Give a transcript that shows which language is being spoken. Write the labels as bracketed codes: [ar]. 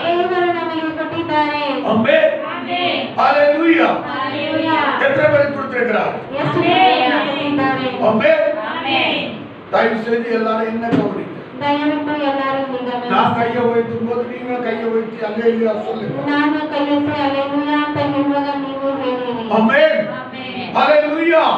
[kn] ದೇವರು ನಮಗೆ ಕೊಟ್ಟಿದ್ದಾರೆ. ஆமென் ஹalleluya. ಹalleluya. [ta] எத்தனை பேருக்கு கொடுத்திருக்கிறார்? [kn] ಎಷ್ಟು ಜನರಿಗೆ ಕೊಟ್ಟಿದ್ದಾರೆ? [ta] ஆமென். தயவு செய்து எல்லாரும் என்ன கவனிங்க. [kn] ದಯವಿಟ್ಟು ಎಲ್ಲರೂ ಈಗ [ta] நான் கையை வைக்கும் போது நீங்க கையை வைத்து அல்லேலூயா சொல்லுங்க. [kn] ನಾನು ಕೈಯೆತ್ತಿ ಹಲ್ಲೆಲೂಯಾ ಅಂತ ಹೇಳುವಾಗ ನೀವು ಹೇಳಿರಿ. ஆமென் ஹalleluya.